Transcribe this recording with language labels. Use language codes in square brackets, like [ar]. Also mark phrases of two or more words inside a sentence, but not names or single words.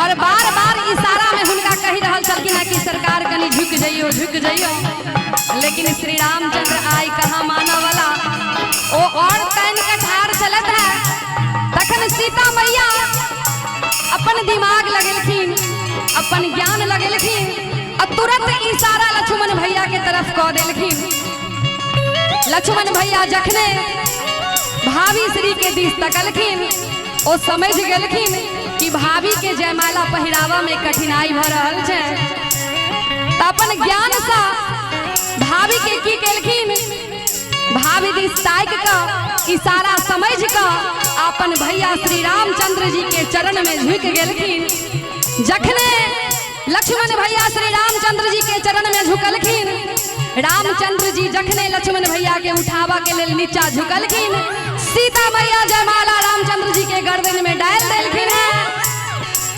[mai] और बार बार इशारा में हुनका कही रहल छलखिन कि सरकार कनी झुक जाइयो लेकिन श्री रामचंद्र आई कहाँ माना वाला ओ और तैन का ठार चलत है। तखन सीता मैया अपन दिमाग लगेलखिन अपन ज्ञान लगेलखिन और तुरंत इशारा लक्ष्मण भैया के तरफ कह देलखिन। लक्ष्मण भैया जखने भाभी श्री के दिस तकलखिन ओ समझ गेलखिन कि भाभी के जयमाला पहिरावा में कठिनाई भ रहल छै। त अपन ज्ञान से भाभी के की केलखिन भाभी दिस ताक के इशारा समझ के अपन भैया श्री रामचंद्र जी के चरण में झुक गेलखिन। जखने लक्ष्मण भैया श्री रामचंद्र जी के चरण में झुकलखिन रामचंद्र जी जखने लक्ष्मण भैया के उठावा के लेल नीचा झुकलखिन सीता मैया जयमाला रामचंद्र जी के गर्दन में डाल देलखिन है।